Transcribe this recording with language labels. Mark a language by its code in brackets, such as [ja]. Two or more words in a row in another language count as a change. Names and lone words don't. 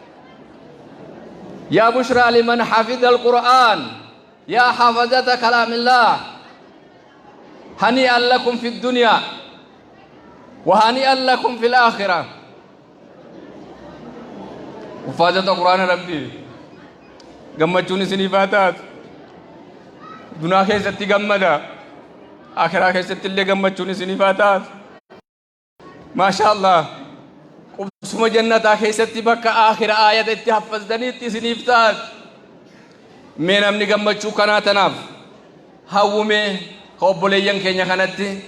[ar] يا بشرى لمن حفظ القرآن يا حافظة كلام الله هنيئا لكم في الدنيا وهنيئا لكم في الآخرة وفاجة القرآن ربي [om] gammachuun isinii taatu dunyaa keessatti gammada akhiraa keessatti illee gammachuun isinii taatu [ar] ما شاء الله [om] qubsuma jannataa keessatti bakka akhira aayata itti haffazdaniitti isiniif taatu mee namni gammachuu kanaa tanaaf hawwume obboleeyyan keenya kanatti